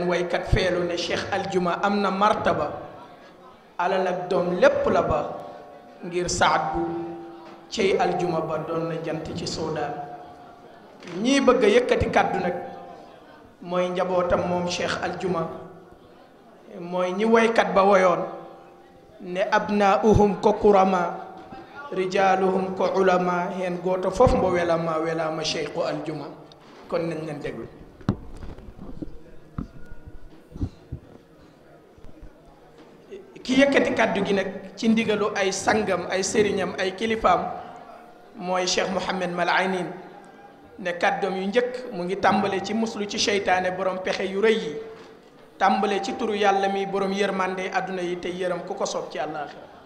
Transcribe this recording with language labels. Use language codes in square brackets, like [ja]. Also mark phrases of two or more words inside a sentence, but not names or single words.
[wo] waykat feelu ne Cheikh Aljuma am na martaba alal ak doom lépp la ba ngir Saad bu cey Aljuma ba doon na jant ci Soodaan ñii bëgg a yëkkati kàddu nag mooy njabootam moom Cheikh Aljuma mooy ñi waykat ba woyoon ne [ff] abnaauhum ko kurama rijaaluhum ko ulama heen gooto fof mbo welama cheikhu Aljuma [wo] kon nañ leen déglu ki yëkkati kàddu gi nag ci ndigalu ay sangam ay sëriñam ay kilifaam mooy Cheikh Mouhamed Mal Aynin ne kàddoom yu njëkk mu ngi tàmbale ci muslu ci seytaane borom pexe yu rëy yi tàmbale ci turu yàlla mi borom yërmande àdduna yi te yërëm ku ko soob ci àllaaxira